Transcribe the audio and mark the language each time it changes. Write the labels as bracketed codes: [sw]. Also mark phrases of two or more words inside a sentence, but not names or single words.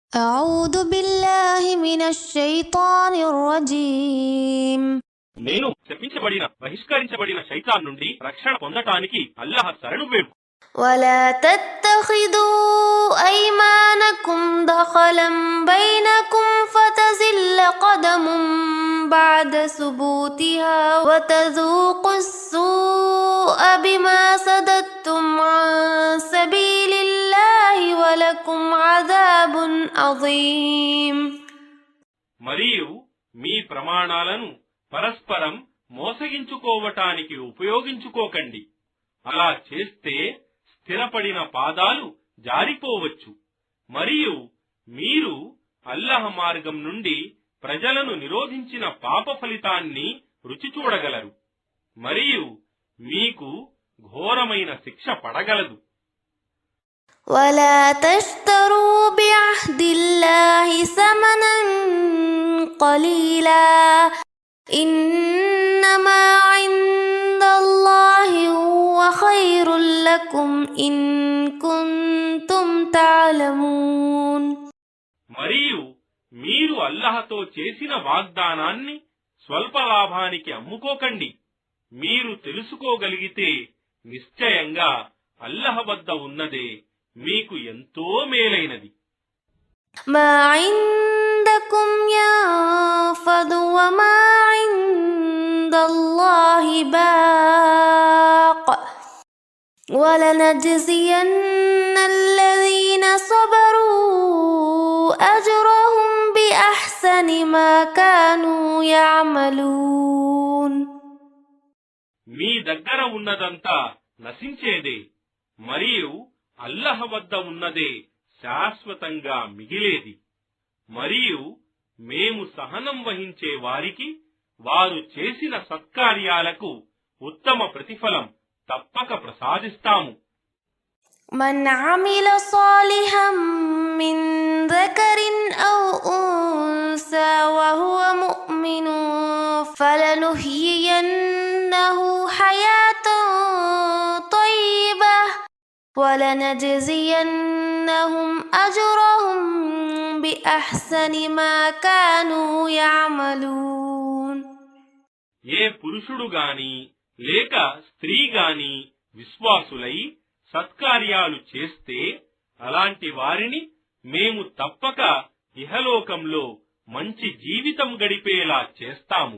[ar] أعوذ بالله من الشيطان الرجيم [te] నేను శపించబడిన బహిష్కరించబడిన శైతాన్ నుండి రక్షణ పొందటానికి అల్లాహ్ శరణు వేడు. [ar] ولا تتخذوا أيمانكم دخلا بينكم فتزل قدم بعد ثبوتها وتذوقوا السوء بما صددتم عن سبيل الله ولكم عذاب عظيم. [te] మరియు మీ ప్రమాణాలను పరస్పరం మోసగించుకోవటానికి ఉపయోగించుకోకండి. అలా చేస్తే స్థిరపడిన పాదాలు జారిపోవచ్చు. మరియు మీరు అల్లాహ్ మార్గం నుండి ప్రజలను నిరోధించిన పాప ఫలితాన్ని రుచి చూడగలరు. మరియు మీకు ఘోరమైన శిక్ష పడగలదు. [ar] ولا تشتروا بعهد الله ثمنا قليلا إنما عند الله هو خير لكم إن كنتم تعلمون. [te] మరియు మీరు అల్లాహ్తో చేసిన వాగ్దానాన్ని స్వల్ప లాభానికి అమ్ముకోకండి. మీరు తెలుసుకోగలిగితే నిశ్చయంగా అల్లాహ్ వద్ద ఉన్నదే మీకు ఎంతో మేలైనది. [ar] ما عندكم ينفد وما عند الله باق ولنجزين الذين صبروا أجرهم بأحسن ما كانوا يعملون. [te] మీ దగ్గర ఉన్నదంతా నశించేదే, మరియు అల్లాహ్ వద్ద ఉన్నదే శాశ్వతంగా మిగిలేది. మరియు మేము సహనం వహించే వారికి వారు చేసిన సత్కార్యాలకు ఉత్తమ ప్రతిఫలం తప్పక ప్రసాదిస్తాము. [ar] من عمل صالحا من ذكر أو أنثى وهو مؤمن فلنحيينه حياة طيبة ولنجزينهم أجرهم بأحسن ما كانوا يعملون. [te] ఏ పురుషుడు గాని లేక స్త్రీ గాని విశ్వాసులై సత్కార్యాలు చేస్తే అలాంటి వారిని మేము తప్పక ఇహలోకంలో మంచి జీవితం గడిపేలా చేస్తాము.